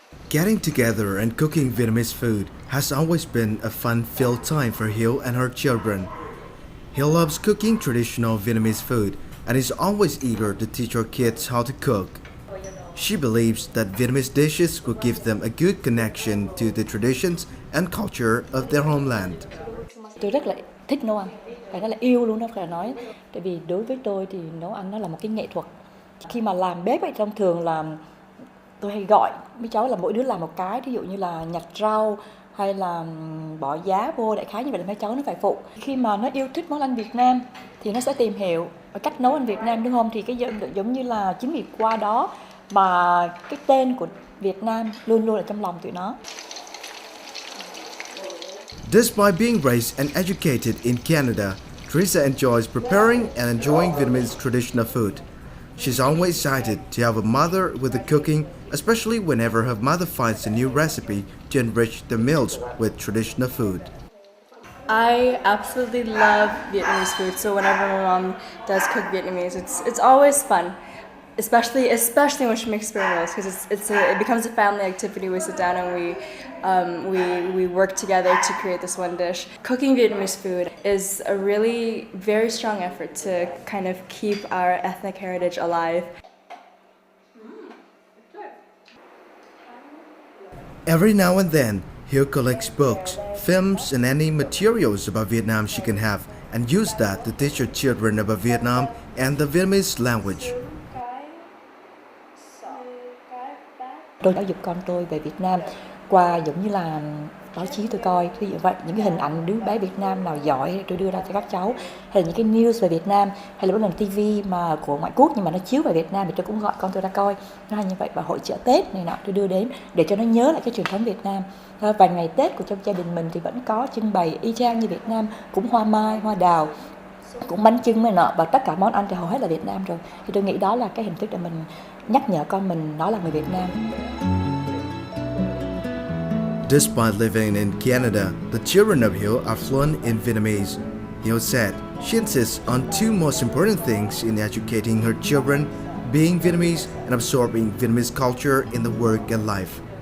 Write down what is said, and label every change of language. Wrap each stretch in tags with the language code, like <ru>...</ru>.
<en>Getting together and cooking Vietnamese food has always been a fun-filled time for Hieu and her children. Hieu loves cooking traditional Vietnamese food and is always eager to teach her kids how to cook. She believes that Vietnamese dishes will give them a good connection to the traditions and culture of their homeland.</en> <vi>Tôi rất là thích nấu ăn, phải nói là yêu luôn đó, phải nói. Tại vì đối với tôi thì nấu ăn nó là một cái nghệ thuật. Khi mà làm bếp ấy, thông thường là tôi hay gọi mấy cháu là mỗi đứa làm một cái, ví dụ như là nhặt rau hay là bỏ giá vô, đại khái như vậy là mấy cháu nó phải phụ. Khi mà nó yêu thích món ăn Việt Nam thì nó sẽ tìm hiểu cách nấu ăn Việt Nam, đúng không? Thì cái giống như là chính vì qua đó mà cái tên của Việt Nam luôn luôn ở trong lòng tụi nó.</vi> <en>Despite being raised and educated in Canada, Teresa enjoys preparing and enjoying Vietnamese traditional food. She's always excited to have a mother with the cooking, especially whenever her mother finds a new recipe to enrich the meals with traditional food. I absolutely love Vietnamese food, so whenever my mom does cook Vietnamese, it's always fun, especially when she makes spring rolls, because it becomes a family activity. We sit down and we work together to create this one dish. Cooking Vietnamese food is a really very strong effort to kind of keep our ethnic heritage alive. Every now and then, Hieu collects books, films, and any materials about Vietnam she can have, and use that to teach her children about Vietnam and the Vietnamese language.</en> <vi>Tôi giáo dục con tôi về Việt Nam qua giống như là báo chí tôi coi, ví dụ vậy, những cái hình ảnh đứa bé Việt Nam nào giỏi tôi đưa ra cho các cháu, hay là những cái news về Việt Nam, hay là bất lần TV mà của ngoại quốc nhưng mà nó chiếu về Việt Nam thì tôi cũng gọi con tôi ra coi, nó hay như vậy. Và hội chợ Tết này nọ tôi đưa đến để cho nó nhớ lại cái truyền thống Việt Nam. Và ngày Tết của trong gia đình mình thì vẫn có trưng bày y chang như Việt Nam, cũng hoa mai, hoa đào, cũng bánh chưng này nọ, và tất cả món ăn thì hầu hết là Việt Nam rồi. Thì tôi nghĩ đó là cái hình thức để mình nhắc nhở con mình nó là người Việt Nam.</vi> <en>Despite living in Canada, the children of Hieu are fluent in Vietnamese. Hieu said she insists on two most important things in educating her children, being Vietnamese and absorbing Vietnamese culture in the work and life.</en>